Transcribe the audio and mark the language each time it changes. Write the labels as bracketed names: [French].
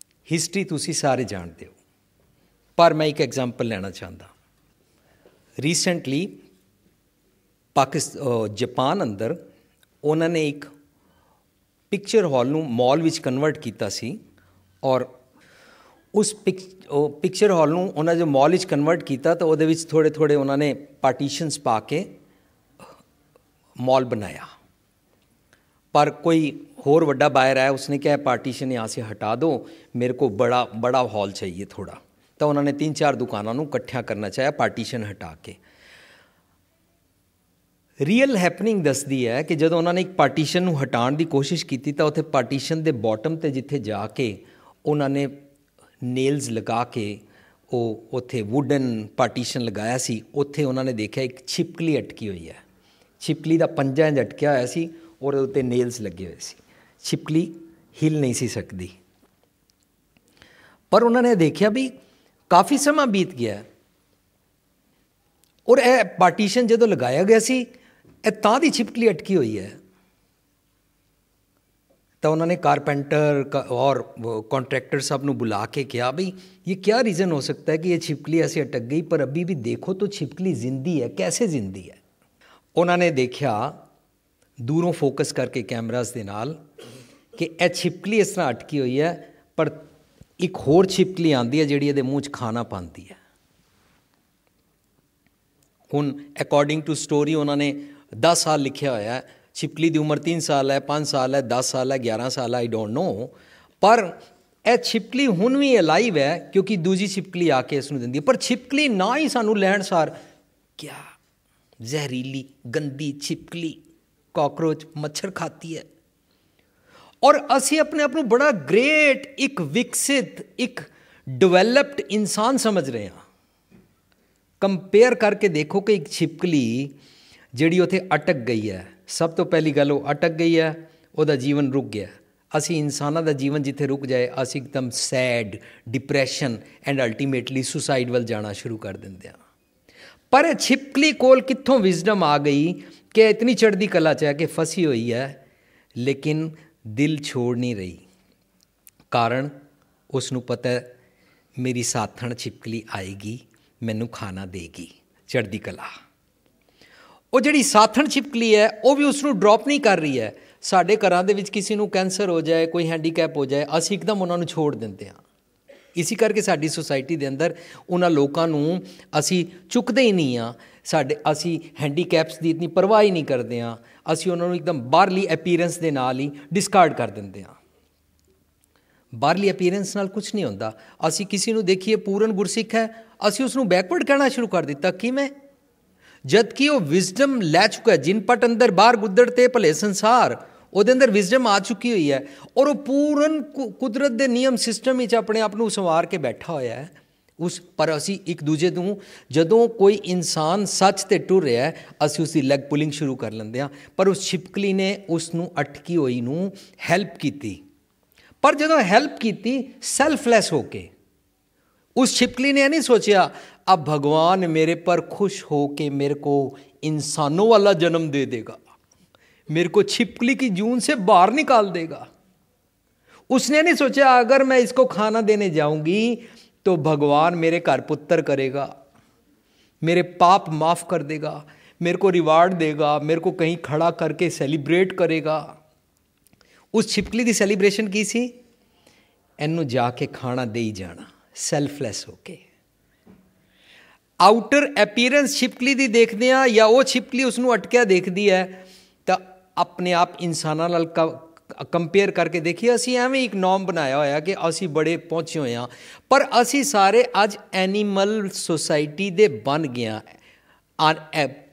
[Hindi] History तुसी सारे जानते हो, पर मैं एक एग्जाम्पल लेना चाहता। रीसेंटली जापान अंदर उन्होंने एक पिक्चर हॉल नूं मॉल विच कन्वर्ट किया सी, और [Punjabi] ਉਸ ਪਿਕਚਰ ਹਾਲ ਨੂੰ ਉਹਨਾਂ ਜੋ ਮਾਲ ਵਿੱਚ ਕਨਵਰਟ ਕੀਤਾ ਤਾਂ ਉਹਦੇ ਵਿੱਚ ਥੋੜ੍ਹੇ ਥੋੜ੍ਹੇ ਉਹਨਾਂ ਨੇ ਪਾਰਟੀਸ਼ਨਸ ਪਾ ਕੇ [Hindi] मॉल बनाया। पर कोई और वड्डा बायर आया, उसने क्या है पार्टीशन यहाँ से हटा दो, मेरे को बड़ा बड़ा हॉल चाहिए थोड़ा। तो उन्होंने 3-4 दुकानों को इकट्ठा करना चाहा पार्टीशन हटा के। [Punjabi] ਰੀਅਲ ਹੈਪਨਿੰਗ ਦੱਸਦੀ ਹੈ ਕਿ ਜਦੋਂ ਉਹਨਾਂ ਨੇ ਇੱਕ ਪਾਰਟੀਸ਼ਨ ਨੂੰ ਹਟਾਉਣ ਦੀ ਕੋਸ਼ਿਸ਼ ਕੀਤੀ ਤਾਂ ਉੱਥੇ ਪਾਰਟੀਸ਼ਨ ਦੇ ਬਾਟਮ 'ਤੇ ਜਿੱਥੇ ਜਾ ਕੇ ਉਹਨਾਂ ਨੇ ਨੇਲਸ ਲਗਾ ਕੇ ਉਹ ਉੱਥੇ ਵੁਡਨ ਪਾਰਟੀਸ਼ਨ ਲਗਾਇਆ ਸੀ, ਉੱਥੇ ਉਹਨਾਂ ਨੇ ਦੇਖਿਆ ਇੱਕ ਛਿਪਕਲੀ ਅਟਕੀ ਹੋਈ ਹੈ। ਛਿਪਕਲੀ ਦਾ ਪੰਜਾ ਇੰਝ ਅਟਕਿਆ ਹੋਇਆ ਸੀ ਔਰ ਉਹਦੇ ਉੱਤੇ ਨੇਲਸ ਲੱਗੇ ਹੋਏ ਸੀ। ਛਿਪਕਲੀ ਹਿੱਲ ਨਹੀਂ ਸੀ ਸਕਦੀ। ਪਰ ਉਹਨਾਂ ਨੇ ਦੇਖਿਆ ਵੀ ਕਾਫੀ ਸਮਾਂ ਬੀਤ ਗਿਆ ਔਰ ਇਹ ਪਾਰਟੀਸ਼ਨ ਜਦੋਂ ਲਗਾਇਆ ਗਿਆ ਸੀ ਇਹ ਤਾਂ ਦੀ ਛਿਪਕਲੀ ਅਟਕੀ ਹੋਈ ਹੈ। ਤਾਂ ਉਹਨਾਂ ਨੇ [Hindi] कारपेंटर और कॉन्ट्रैक्टर साहब ਨੂੰ बुला के किया भाई ये क्या रीज़न हो सकता है कि ये छिपकली ऐसे अटक गई, पर अभी भी देखो तो छिपकली जिंदी है, कैसे जिंदी है। उन्होंने देखा दूरों फोकस करके कैमरास [Punjabi] ਦੇ ਨਾਲ ਕਿ ਇਹ ਛਿਪਕਲੀ ਇਸ ਤਰ੍ਹਾਂ ਅਟਕੀ ਹੋਈ ਹੈ, ਪਰ ਇੱਕ ਹੋਰ ਛਿਪਕਲੀ ਆਉਂਦੀ ਹੈ ਜਿਹੜੀ ਇਹਦੇ ਮੂੰਹ 'ਚ ਖਾਣਾ ਪਾਉਂਦੀ ਹੈ। ਹੁਣ ਅਕੋਰਡਿੰਗ ਟੂ ਸਟੋਰੀ ਉਹਨਾਂ ਨੇ 10 ਸਾਲ ਲਿਖਿਆ ਹੋਇਆ ਹੈ। [Hindi] छिपकली की उम्र 3 साल है, 5 साल है, 10 साल है, 11 साल है, आई डोंट नो। पर यह छिपकली हुण भी अलाइव है क्योंकि दूजी छिपकली आके इसनूं दिंदी है। पर छिपकली ना ही सानूं लैण सार क्या जहरीली गंदी छिपकली कॉकरोच मच्छर खाती है और असी अपने आप नूं बड़ा ग्रेट एक विकसित एक डिवेलप्ड इंसान समझ रहे हैं। कंपेयर करके देखो कि एक छिपकली जिहड़ी उत्थे अटक गई है, सब तो पहली गल वो अटक गई है, उसका जीवन रुक गया। असी इंसानों का जीवन जिथे रुक जाए असी एकदम sad depression and ultimately suicide वाल जाना शुरू कर देंगे। पर छिपकली कोल कित्थों विजडम आ गई कि इतनी चढ़ती कला च है कि फसी हुई है लेकिन दिल छोड़ नहीं रही। कारण उसनू पता है मेरी साथण छिपकली आएगी, मैनू खाना देगी। [Punjabi] चढ़ती कला ਉਹ ਜਿਹੜੀ ਸਾਥਣ ਛਿਪਕਲੀ ਹੈ ਉਹ ਵੀ ਉਸ ਨੂੰ ਡਰੋਪ ਨਹੀਂ ਕਰ ਰਹੀ ਹੈ। ਸਾਡੇ ਘਰਾਂ ਦੇ ਵਿੱਚ ਕਿਸੇ ਨੂੰ ਕੈਂਸਰ ਹੋ ਜਾਏ, ਕੋਈ ਹੈਂਡੀਕੈਪ ਹੋ ਜਾਏ, ਅਸੀਂ ਇੱਕਦਮ ਉਹਨਾਂ ਨੂੰ ਛੋੜ ਦਿੰਦੇ ਹਾਂ। ਇਸੇ ਕਰਕੇ ਸਾਡੀ ਸੁਸਾਇਟੀ ਦੇ ਅੰਦਰ ਉਹਨਾਂ ਲੋਕਾਂ ਨੂੰ ਅਸੀਂ ਚੁੱਕਦੇ ਹੀ ਨਹੀਂ ਹਾਂ। ਅਸੀਂ ਹੈਂਡੀਕੈਪਸ ਦੀ ਇਤਨੀ ਪਰਵਾਹ ਹੀ ਨਹੀਂ ਕਰਦੇ ਹਾਂ। ਅਸੀਂ ਉਹਨਾਂ ਨੂੰ ਇੱਕਦਮ ਬਾਹਰਲੀ ਅਪੀਅਰੈਂਸ ਦੇ ਨਾਲ ਹੀ ਡਿਸਕਾਰਡ ਕਰ ਦਿੰਦੇ ਹਾਂ। ਬਾਹਰਲੀ ਅਪੀਅਰੈਂਸ ਨਾਲ ਕੁਛ ਨਹੀਂ ਹੁੰਦਾ। ਅਸੀਂ ਕਿਸੇ ਨੂੰ ਦੇਖੀਏ ਪੂਰਨ ਗੁਰਸਿੱਖ ਹੈ, ਅਸੀਂ ਉਸ ਨੂੰ ਬੈਕਵਰਡ ਕਹਿਣਾ ਸ਼ੁਰੂ ਕਰ ਦਿੱਤਾ। ਕਿਵੇਂ? [Hindi] जबकि वो विजडम लै चुका है। [Punjabi] जिन पट अंदर बाहर गुदड़ते भले संसार ਉਹਦੇ ਅੰਦਰ ਵਿਜ਼ਡਮ ਆ ਚੁੱਕੀ ਹੋਈ ਹੈ ਔਰ ਉਹ ਪੂਰਨ ਕੁਦਰਤ ਦੇ ਨਿਯਮ ਸਿਸਟਮ ਵਿੱਚ ਆਪਣੇ ਆਪ ਨੂੰ ਸੰਵਾਰ ਕੇ ਬੈਠਾ ਹੋਇਆ ਹੈ। ਉਸ ਪਰ ਅਸੀਂ ਇੱਕ ਦੂਜੇ ਨੂੰ ਜਦੋਂ ਕੋਈ ਇਨਸਾਨ ਸੱਚ 'ਤੇ ਟੁਰ ਰਿਹਾ ਹੈ ਅਸੀਂ ਉਸਦੀ ਲੈਗ ਪੁਲਿੰਗ ਸ਼ੁਰੂ ਕਰ ਲੈਂਦੇ ਹਾਂ। ਪਰ ਉਸ ਛਿਪਕਲੀ ਨੇ ਉਸ ਨੂੰ ਅਟਕੀ ਹੋਈ ਨੂੰ ਹੈਲਪ ਕੀਤੀ। ਪਰ ਜਦੋਂ ਹੈਲਪ ਕੀਤੀ ਸੈਲਫਲੈਸ ਹੋ ਕੇ, [Hindi] उस छिपकली ने नहीं सोचा अब भगवान मेरे पर खुश हो के मेरे को इंसानों वाला जन्म दे देगा, मेरे को छिपकली की जून से बाहर निकाल देगा। उसने नहीं सोचा अगर मैं इसको खाना देने जाऊंगी तो भगवान मेरे घर पुत्र करेगा, मेरे पाप माफ़ कर देगा, मेरे को रिवार्ड देगा, मेरे को कहीं खड़ा करके सेलिब्रेट करेगा। उस छिपकली की सेलिब्रेशन की सी, इनू जाके खाना दे ही जाना। [Punjabi] ਸੈਲਫਲੈਸ ਹੋ ਕੇ ਆਊਟਰ ਅਪੀਅਰੈਂਸ ਛਿਪਕਲੀ ਦੀ ਦੇਖਦੇ ਹਾਂ ਜਾਂ ਉਹ ਛਿਪਕਲੀ ਉਸ ਨੂੰ ਅਟਕਿਆ ਦੇਖਦੀ ਹੈ ਤਾਂ ਆਪਣੇ ਆਪ ਇਨਸਾਨਾਂ ਨਾਲ ਕੰਪੇਅਰ ਕਰਕੇ ਦੇਖੀਏ। ਅਸੀਂ ਐਵੇਂ ਇੱਕ ਨੋਰਮ ਬਣਾਇਆ ਹੋਇਆ ਕਿ ਅਸੀਂ ਬੜੇ ਪਹੁੰਚੇ ਹੋਏ ਹਾਂ, ਪਰ ਅਸੀਂ ਸਾਰੇ ਅੱਜ ਐਨੀਮਲ ਸੁਸਾਇਟੀ ਦੇ ਬਣ ਗਏ ਹਾਂ।